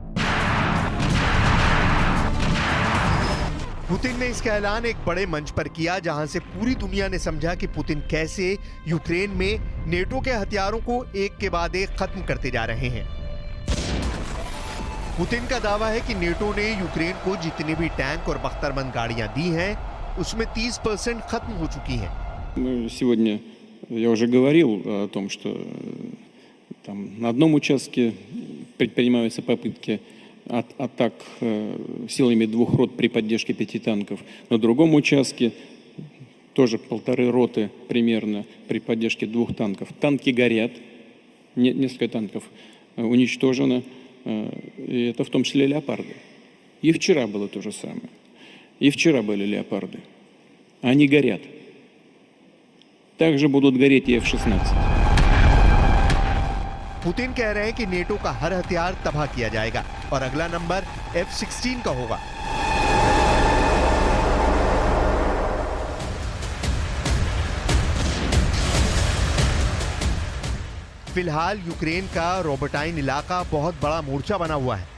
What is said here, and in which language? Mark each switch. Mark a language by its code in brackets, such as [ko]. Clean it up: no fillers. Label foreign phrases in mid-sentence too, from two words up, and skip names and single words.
[hi] पुतिन ने इसका ऐलान एक बड़े मंच पर किया जहां से पूरी दुनिया ने समझा कि पुतिन कैसे यूक्रेन में नेटो के हथियारों को एक के बाद एक खत्म करते जा रहे हैं। पुतिन का दावा है कि नेटो ने यूक्रेन को जितने भी टैंक और बख्तरबंद गाड़ियां दी हैं, उसमें 30% खत्म हो चुकी हैं। [ru] Сегодня я уже говорил о том, что там на одном участке предпринимаются попытки атак силами 2 рот при поддержке 5 танков. На другом участке тоже 1,5 роты примерно при поддержке 2 танков. Танки горят, несколько танков уничтожено. И это в том числе леопарды. И вчера было то же самое. И вчера были леопарды. Они горят. Также будут гореть и F-16. [hi] पुतिन कह रहे हैं कि नेटो का हर हथियार तबाह किया जाएगा और अगला नंबर F-16 का होगा। फिलहाल यूक्रेन का रोबोटाइन इलाका बहुत बड़ा मोर्चा बना हुआ है।